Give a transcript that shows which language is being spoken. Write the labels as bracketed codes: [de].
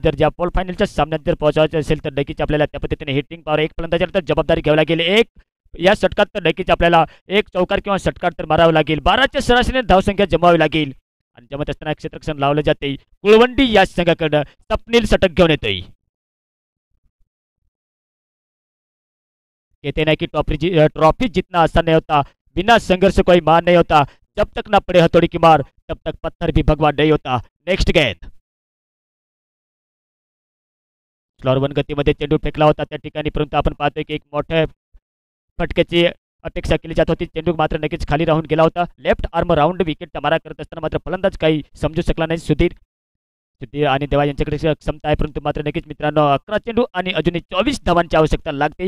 [mr] जर ज्या पॉल फायनलच्या सामन्यात जर पोहोचायचं असेल तर नक्कीच आपल्याला त्या पद्धतीने हिटिंग पॉवर एक फलंदाजाला तर जबाबदारी घ्यावी लागेल. एक या षटकात तर नक्कीच आपल्याला एक चौकार किंवा षटकार तर मारावं लागेल. 12च्या सरासरीने धावसंख्या जमवावी लागेल आणि जमत असताना क्षेत्ररक्षण लावलं जाते. कुळवंडी या संघाकडनं स्वप्नील षटक घेऊन येतोय. [hi] कहते ना कि ट्रॉफी जीतना आसान नहीं होता, बिना संघर्ष कोई मान नहीं होता, जब तक ना पड़े हथौड़ी की मार तब तक पत्थर भी भगवान नहीं होता. [mr] नेक्स्ट गेंद स्लोअर वन गतीमध्ये चेंडू फेकला होता त्या ठिकाणी, परंतु आपण पाहतोय की एक मोठ्या फटक्याची अपेक्षा केली जात होती. चेंडू मात्र नक्कीच खाली राहून गेला होता. लेफ्ट आर्म राऊंड विकेटचा मारा करत असताना मात्र फलंदाज काही समजू शकला नाही. सुधीर आणि देवा यांच्याकडे क्षमता आहे, परंतु मात्र नक्कीच मित्रांनो 11 चेंडू आणि अजूनही 24 धावांची आवश्यकता लागते.